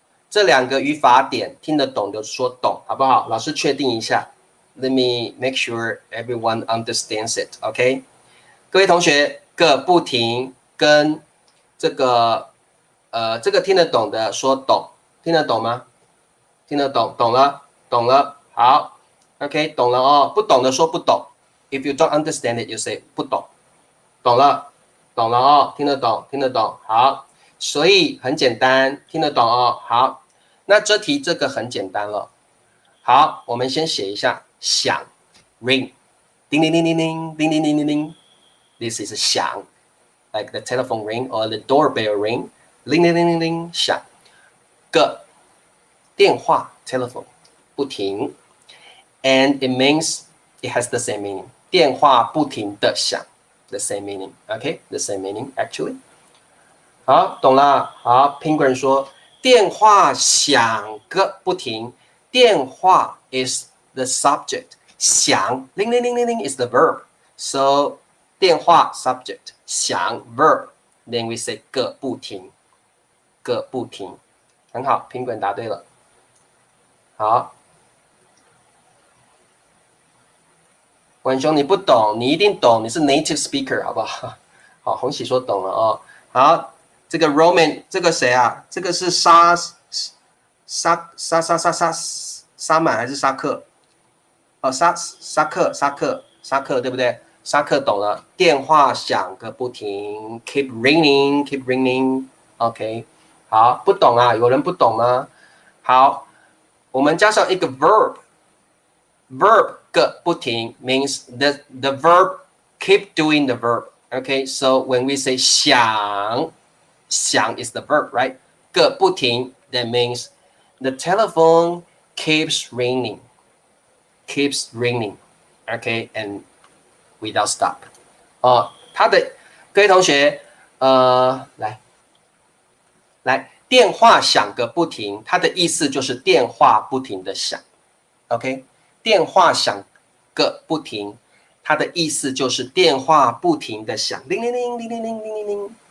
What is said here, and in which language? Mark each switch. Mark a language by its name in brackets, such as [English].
[Chinese] 这两个语法点听得懂就说懂，好不好？老师确定一下。 [English] Let me make sure everyone understands it. [Chinese] OK， 各位同学，个不停跟这个听得懂的说懂，听得懂吗？听得懂，懂了，好 ，OK， 懂了哦。不懂的说不懂。 [English] If you don't understand it, you say [Chinese] 不懂，懂了哦，听得懂，好。所以很简单，听得懂哦。好，那这题这个很简单了。好，我们先写一下响 ring， 叮铃铃铃铃，叮铃铃铃铃。 [English] This is 响 ，like the telephone ring or the doorbell ring， [Chinese] 铃铃铃铃铃响。 [English] 个电话 telephone 不停 ，and it means it has the same meaning。 [Chinese] 电话不停的响 [English] ，the same meaning。OK，the same meaning actually。 [Chinese] 好，懂了。好 ，Penguin 说电话响个不停，电话 is the subject， 响铃铃铃铃铃 [English] is the verb。 [Chinese] So 电话 subject， 响 verb， [English] then we say [Chinese] 个不停，很好 ，Penguin 答对了。好，文兄你不懂，你一定懂，你是 native speaker 好不好？好，红喜说懂了哦。好。这个 Roman 这个谁啊？这个是沙满还是沙克？哦，沙克对不对？沙克懂了。电话响个不停 ， [English] keep ringing。 [Chinese] OK， 好，不懂啊？有人不懂吗？好，我们加上一个 [English] verb 个不停 means the verb keep doing the verb。OK，so when we say 响is the verb, right? 个不停 that means the telephone keeps ringing, okay, and without stop. [Chinese] 他的各位同学，来，电话响个不停，它的意思就是电话不停的响 ，OK？电话响个不停，它的意思就是电话不停的响，铃铃铃铃铃铃铃铃铃。